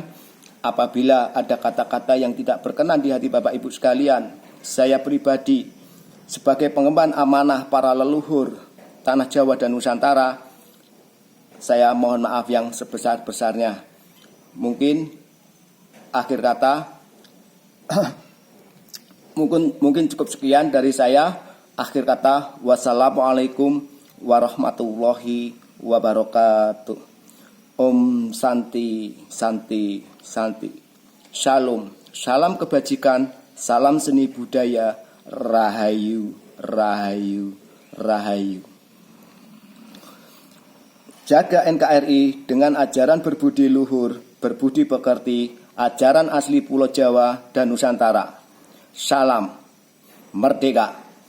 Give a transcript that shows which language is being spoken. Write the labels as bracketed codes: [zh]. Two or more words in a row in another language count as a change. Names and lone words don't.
[id] Apabila ada kata-kata yang tidak berkenan di hati Bapak Ibu sekalian, saya pribadi sebagai pengemban amanah para leluhur tanah Jawa dan Nusantara, saya mohon maaf yang sebesar-besarnya. Mungkin akhir kata mungkin cukup sekian dari saya. Akhir kata, [ar] والسلام عليكم ورحمة الله وبركاته. [sa] ॐ शान्ति शान्ति शान्ति. Shalom. [id] Salam kebajikan, salam seni budaya, rahayu, rahayu, rahayu. Jaga NKRI dengan ajaran berbudi luhur, berbudi pekerti, ajaran asli Pulau Jawa dan Nusantara. Salam merdeka.